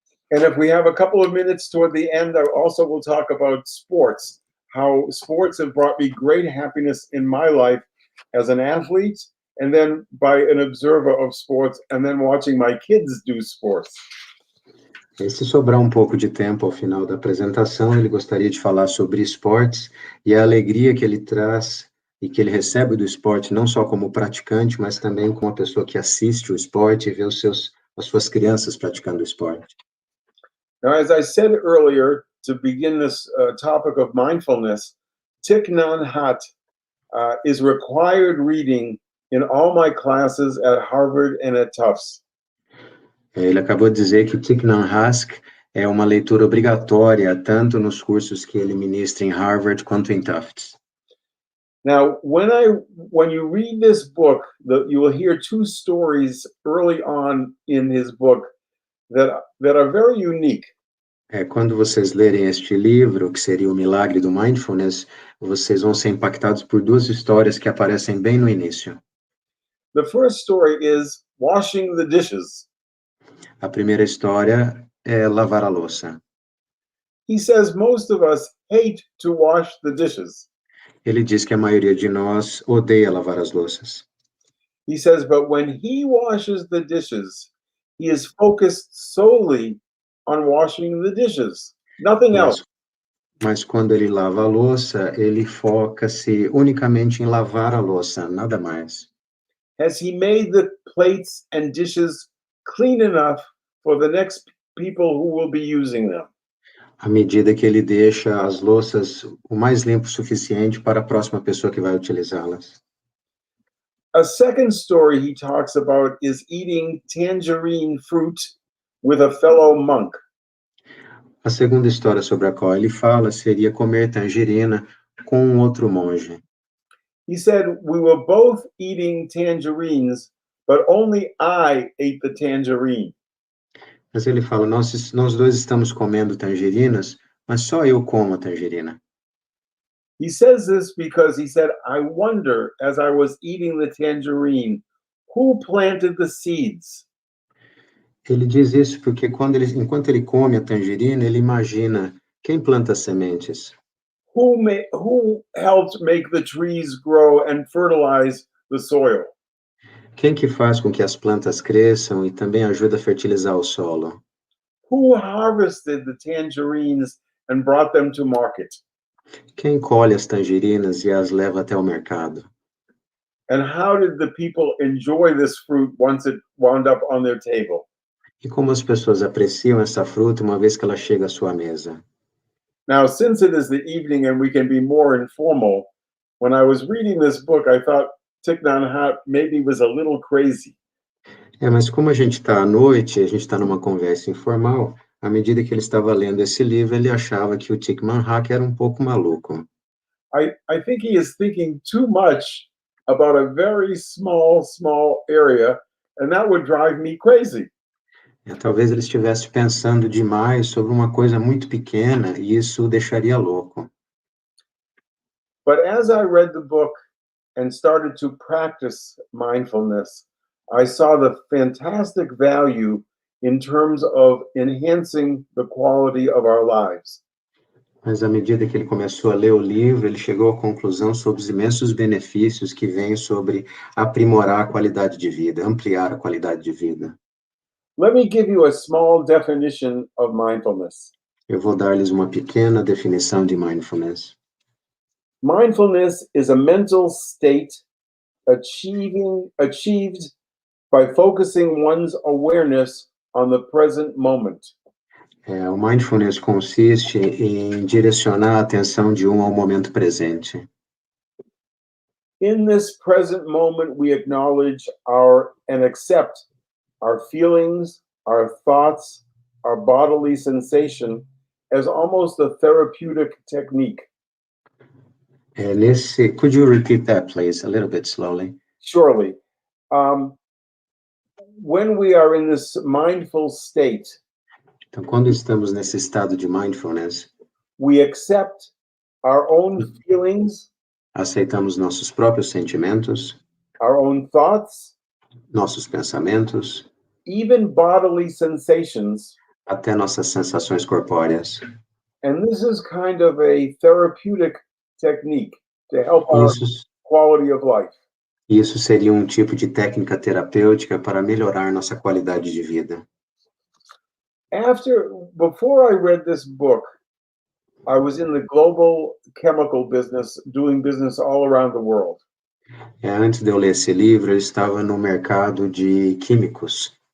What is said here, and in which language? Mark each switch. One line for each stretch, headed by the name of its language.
English: And if we have a couple of minutes toward the end, I also will talk about sports, how sports have brought me great happiness in my life as an athlete, and then by an observer of sports, and then watching my kids do sports.
Portuguese: E se sobrar um pouco de tempo ao final da apresentação, ele gostaria de falar sobre esportes e a alegria que ele traz e que ele recebe do esporte, não só como praticante, mas também como uma pessoa que assiste o esporte e vê as suas crianças praticando o esporte.
English: Now, as I said earlier, to begin this topic of mindfulness, Thich Nhat Hanh is required reading in all my classes at Harvard and at Tufts.
Portuguese: Ele acabou de dizer que o Thich Nhat Hanh é uma leitura obrigatória, tanto nos cursos que ele ministra em Harvard quanto em Tufts.
English: Now, when you read this book, you will hear two stories early on in his book that are very unique.
Portuguese: Quando vocês lerem este livro, que seria o Milagre do Mindfulness, vocês vão ser impactados por duas histórias que aparecem bem no início.
English: The first story is washing the dishes.
Portuguese: A primeira história é lavar a louça.
English: He says most of us hate to wash the dishes.
Portuguese: Ele diz que a maioria de nós odeia lavar as louças.
English: He says, but when he washes the dishes, he is focused solely on washing the dishes, nothing else.
Portuguese: Mas quando ele lava a louça, ele foca-se unicamente em lavar a louça, nada mais.
English: Has he made the plates and dishes clean enough for the next people who will be using them?
Portuguese: À medida que ele deixa as louças o mais limpo suficiente para a próxima pessoa que vai utilizá-las.
English: A second story he talks about is eating tangerine fruit with a fellow monk.
Portuguese: A segunda história sobre a qual ele fala seria comer tangerina com um outro monge.
English: He said, we were both eating tangerines, but only I ate the tangerine.
Portuguese: Mas ele fala, nós dois estamos comendo tangerinas, mas só eu como a tangerina.
English: He says this because he said, I wonder, as I was eating the tangerine, who planted the seeds?
Portuguese: Ele diz isso porque enquanto ele come a tangerina, ele imagina quem planta as sementes.
English: Who helped make the trees grow and fertilize the soil?
Portuguese: Quem que faz com que as plantas cresçam e também ajuda a fertilizar o solo?
English: Who harvested the tangerines and brought them to market?
Portuguese: Quem colhe as tangerinas e as leva até o mercado?
English: And how did the people enjoy this fruit once it wound up on their table?
Portuguese: E como as pessoas apreciam essa fruta uma vez que ela chega à sua mesa?
English: Now, since it is the evening and we can be more informal, when I was reading this book, I thought Thich Nhat Hanh maybe was a little crazy.
Portuguese: Mas como a gente está à noite, a gente está numa conversa informal, à medida que ele estava lendo esse livro, ele achava que o Thich Nhat Hanh era um pouco maluco.
English: I think he is thinking too much about a very small area, and that would drive me crazy.
Portuguese: Talvez ele estivesse pensando demais sobre uma coisa muito pequena e isso o deixaria louco.
English: But as I read the book and started to practice mindfulness, I saw the fantastic value in terms of enhancing the quality of our lives.
Portuguese: Mas à medida que ele começou a ler o livro, ele chegou à conclusão sobre os imensos benefícios que vêm sobre aprimorar a qualidade de vida, ampliar a qualidade de vida.
English: Let me give you a small definition of mindfulness.
Portuguese: Eu vou dar-lhes uma pequena definição de mindfulness.
English: Mindfulness is a mental state achieved by focusing one's awareness on the present moment.
Portuguese: O mindfulness consiste em direcionar a atenção de ao momento presente.
English: In this present moment, we acknowledge and accept our feelings, our thoughts, our bodily sensation as almost a therapeutic technique. Could you repeat that, please, a little bit slowly? Surely. When we are in this mindful state,
Portuguese: Então, quando estamos nesse estado de mindfulness,
English: we accept our own feelings,
Portuguese: aceitamos nossos próprios sentimentos,
English: our own thoughts,
Portuguese: nossos pensamentos,
English: even bodily sensations.
Portuguese: até nossas sensações corpóreas.
English: And this is kind of a therapeutic technique to help our quality of life.
Portuguese: Isso seria um tipo de técnica terapêutica para melhorar nossa qualidade de vida.
English: Before I read this book, I was in the global chemical business, doing business all around the world.
Portuguese: Antes de eu ler esse livro, eu estava no mercado de químicos.